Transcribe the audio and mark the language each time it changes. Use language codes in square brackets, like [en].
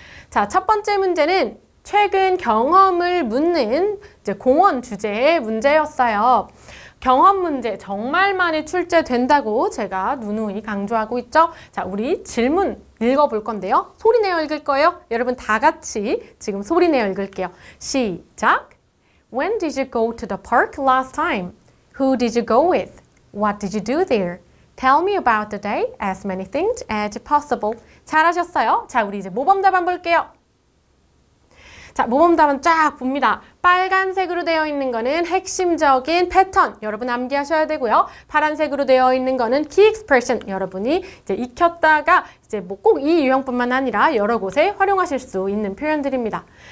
[ko] 자, 첫 번째 문제는 최근 경험을 묻는 이제 공원 주제의 문제였어요. 경험 문제 정말 많이 출제된다고 제가 누누이 강조하고 있죠. 자, 우리 질문 읽어볼 건데요. 소리 내어 읽을 거예요. 여러분 다 같이 지금 소리 내어 읽을게요. 시작! [en] When did you go to the park last time? Who did you go with? What did you do there? Tell me about the day, as many things as possible. [ko] 잘하셨어요. 자, 우리 이제 모범 답안 볼게요. 자, 모범 답안 쫙 봅니다. 빨간색으로 되어 있는 거는 핵심적인 패턴, 여러분 암기하셔야 되고요. 파란색으로 되어 있는 거는 key expression, 여러분이 이제 익혔다가 이제 뭐 꼭 이 유형뿐만 아니라 여러 곳에 활용하실 수 있는 표현들입니다.